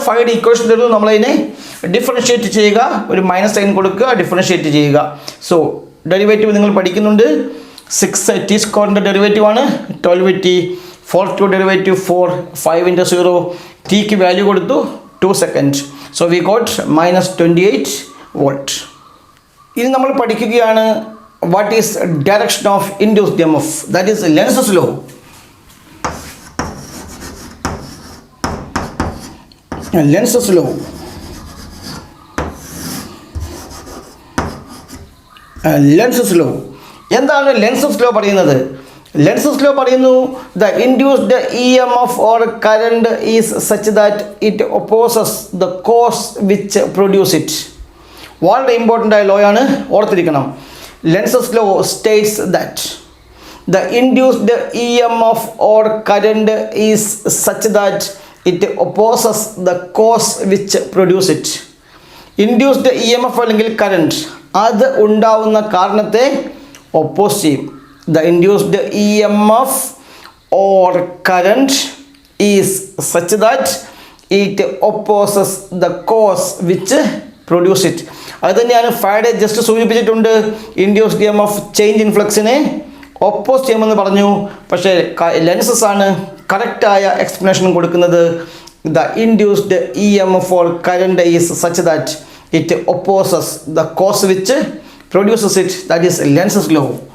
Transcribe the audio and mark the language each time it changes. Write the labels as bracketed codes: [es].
[ml] 5 equation തരുന്നു, നമ്മളതിനെ differentiate ചെയ്യുക, ഒരു മൈനസ് സൈൻ കൊടുക്കുക, ഡിഫറൻഷ്യേറ്റ് ചെയ്യുക. സോ ഡെറിവേറ്റീവ് നിങ്ങൾ പഠിക്കുന്നുണ്ട്. 6t² ഡെറിവേറ്റീവ് ആണ് 12t, 4t ഡെറിവേറ്റീവ് 4, 5 × 0, tക്ക് വാല്യൂ കൊടുത്തു 2 second. [en] So we got -28 volt. [ml] ഇനി നമ്മൾ പഠിക്കുകയാണ് [en] what is direction of induced EMF, that is Lenz's law. Lenz's law. Lenz's law. [ml] എന്താണ് ലെൻസസ് ലോ പറയുന്നത്? ലെൻസസ് ലോ പറയുന്നു [en] the induced EMF or current is such that it opposes the cause which produce it. [ml] വളരെ important ആയ law ആണ്, ഓർത്തിരിക്കണം. [en] Lenz's law states that the induced EMF or current is such that it opposes the cause which produce it. [ml] Induced EMF അല്ലെങ്കിൽ current അത് ഉണ്ടാവുന്ന കാരണത്തെ oppose ചെയ്യും. [en] The induced EMF or current is such that it opposes the cause which produce it. [ml] അത് തന്നെയാണ് Faraday just സൂചിപ്പിച്ചിട്ടുണ്ട്. Induced EMF change in ഫ്ലക്സിനെ oppose ചെയ്യുമെന്ന് പറഞ്ഞു. പക്ഷേ ലെൻസസ് ആണ് കറക്റ്റായ എക്സ്പ്ലനേഷൻ കൊടുക്കുന്നത്. [en] The induced EMF or current is such that it opposes the cause which produces it. That is Lenz's law.